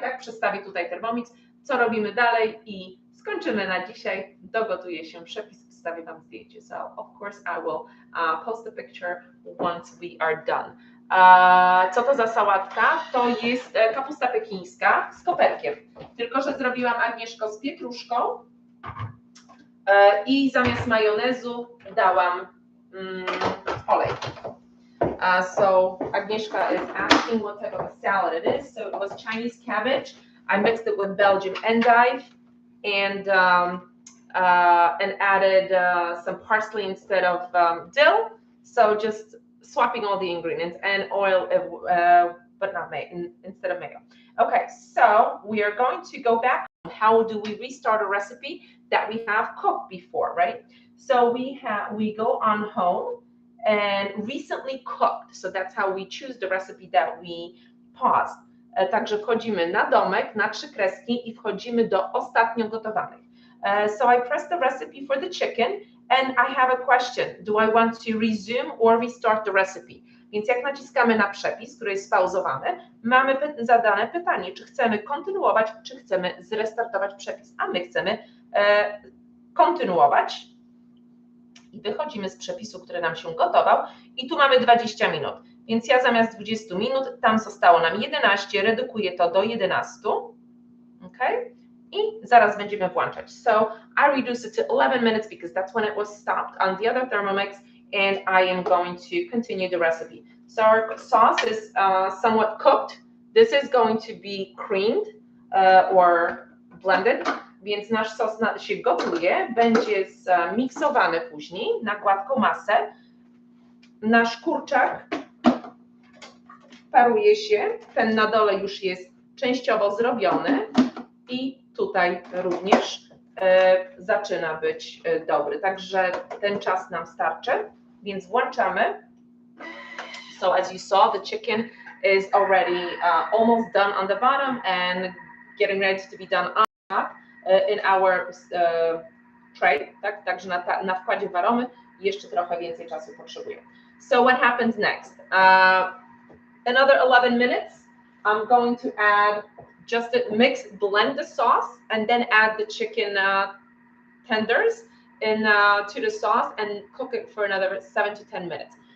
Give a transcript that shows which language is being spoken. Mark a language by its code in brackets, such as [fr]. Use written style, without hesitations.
[pl] Tak, przestawię tutaj Thermomix, co robimy dalej i skończymy na dzisiaj. Dogotuje się przepis, wstawię Wam zdjęcie. [en] So of course I will post the picture once we are done. [pl] Co to za sałatka? To jest kapusta pekińska z koperkiem. Tylko że zrobiłam, Agnieszko, z pietruszką i zamiast majonezu dałam olej. [en] So Agnieszka is asking what type of a salad it is. So it was Chinese cabbage. I mixed it with Belgian endive and added some parsley instead of dill. So just swapping all the ingredients and oil, but not mayo, instead of mayo. Okay, so we are going to go back. How do we restart a recipe that we have cooked before, right? So we go on home and recently cooked. So that's how we choose the recipe that we paused. [pl] Także wchodzimy na domek, na 3 kreski i wchodzimy do ostatnio gotowanych. [en] So I press the recipe for the chicken and I have a question. Do I want to resume or restart the recipe? [pl] Więc jak naciskamy na przepis, który jest spauzowany, mamy zadane pytanie, czy chcemy kontynuować, czy chcemy zrestartować przepis. A my chcemy kontynuować i wychodzimy z przepisu, który nam się gotował i tu mamy 20 minut. Więc ja zamiast 20 minut, tam zostało nam 11, redukuję to do 11. Okay? I zaraz będziemy włączać. [en] So I reduced it to 11 minutes because that's when it was stopped on the other Thermomix, and I am going to continue the recipe. So our sauce is somewhat cooked. This is going to be creamed or blended, [pl] więc nasz sos się gotuje, będzie zmiksowany później na gładką masę. Nasz kurczak paruje się, ten na dole już jest częściowo zrobiony i tutaj również zaczyna być dobry, także ten czas nam starczy, więc włączamy. [en] So as you saw, the chicken is already almost done on the bottom and getting ready to be done on top in our tray, [pl] tak? Także na wkładzie waromy jeszcze trochę więcej czasu potrzebuje. [en] So what happens next? Another 11 minutes. I'm going to add just blend the sauce and then add the chicken tenders to the sauce and cook it for another 7 to 10 minutes.